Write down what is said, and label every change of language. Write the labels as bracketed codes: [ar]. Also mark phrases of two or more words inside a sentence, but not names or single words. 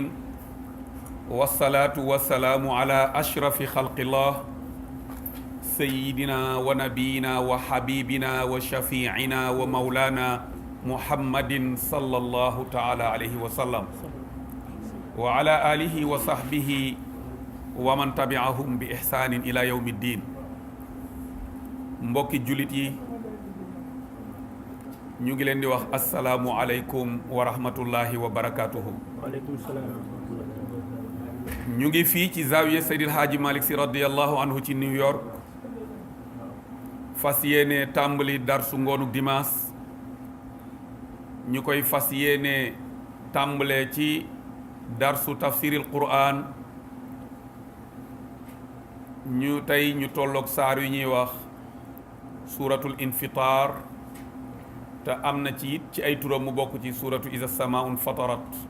[ar] والصلاة والسلام على أشرف خلق الله سيدنا ونبينا وحبيبنا وشفيعنا ومولانا محمد صلى الله تعالى عليه وسلم وعلى آله وصحبه ومن تبعهم بإحسان إلى يوم الدين [wo] mbokki jullit yi ñu ngi leen di wax [ar] السلام عليكم ورحمة الله وبركاته. وعليكم السلام. [wo] ñu ngi fii ci zawiya Seydil Haaji Malick Sy [ar] رضي الله عنه [wo] ci New York fas yéene tàmbali darsu ngoonu dimanche ñu koy fas yéene tàmbalee ci darsu [ar] تفسير القرآن [wo] ñu tey ñu tolloog saar yu ñuy wax [ar] سورة الانفطار [wo] te am na ci it ci ay turam mu bokk ci [ar] سورة إذا السماء انفطرت